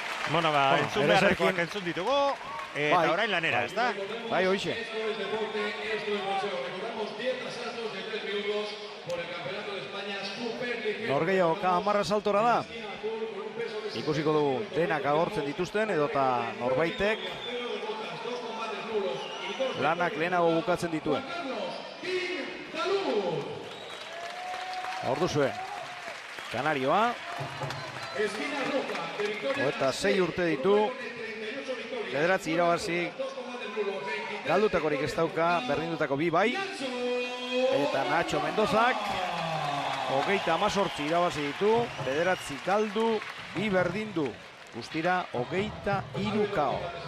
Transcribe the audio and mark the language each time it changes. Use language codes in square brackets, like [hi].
[eu] Bueno, entzun beharrekoak entzun ditugu, eta orain lanera, ez da? Bai, hoxe. [es] Esto es deporte, esto es boxeo. Recordamos 10 asaltos de 3 minutos por el Campeonato de España Superligero. [eu] Norgehiagoka 10 asaltora da. Ikusiko dugu denak agortzen dituzten, edota norbaitek lanak lehenago bukatzen dituen. Hor duzue, Kanarioa, eta 6 urte ditu, 9 irabazi, galdutakorik ez dauka, berdindutako 2 bai, eta Nacho Mendozak, 28 irabazi ditu, 9 galdu, 2 berdindu, guztira 23 KO.